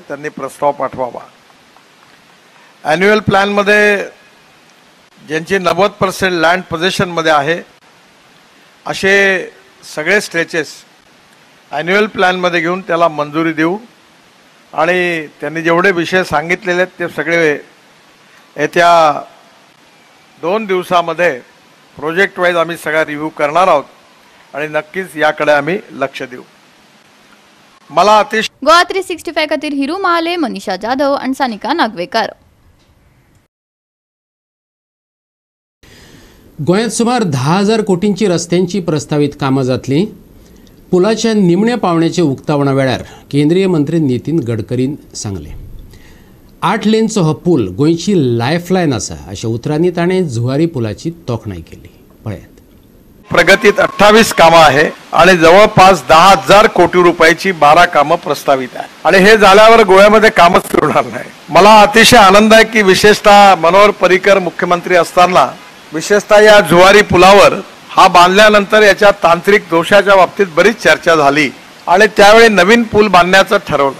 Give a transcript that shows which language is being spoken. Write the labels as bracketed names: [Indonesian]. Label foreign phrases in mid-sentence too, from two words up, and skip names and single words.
[Marathi] त्यांनी प्रस्ताव पाठवावा. ॲन्युअल प्लॅनमध्ये ज्यांची 90% लँड पोझिशनमध्ये आहे असे सगळे स्ट्रेचेस ॲन्युअल प्लॅनमध्ये घेऊन त्याला मंजुरी देऊ आणि त्यांनी जेवढे विषय सांगितलेले आहेत ते सगळे येत्या 2 दिवसामध्ये [English] project wise [Marathi] आम्ही सगळा रिव्ह्यू करणार आहोत आणि नक्कीच याकडे आम्ही लक्ष देऊ. मला अतिशय [Konkani] गोवा 365 खातीर हिरू महाले, मनीषा जाधव आणि सानिका नागवेकर. गोंयांत सुमार 10,000 कोटींची रस्त्यांची प्रस्तावित कामां जातली. पुलाच्या निमण्या पावण्याचे उक्तावणा वेळार केंद्रीय मंत्री नितीन गडकरीन सांगले. 8 लेनचो हो पूल गोंयची लायफलायन आसा अशा उतरांनी ताणें जुवारी पुलाची तोखणाय केली. पळयात. [Marathi] प्रगतीत 28 कामं आहे आणि जवळपास 10,000 कोटी रुपयाची 12 कामं प्रस्तावित आहे आणि हे झाल्यावर गोव्यामध्ये कामच सुरणार नाही. मला अतिशय आनंद आहे की विशेषतः मनोहर पर्रीकर मुख्यमंत्री असताना विशेषतः या जुवारी पुलावर हा बांधल्यानंतर याच्या तांत्रिक दोषाच्या बाबतीत बरीच चर्चा झाली आणि त्यावेळी नवीन पूल बांधण्याचं ठरवलं.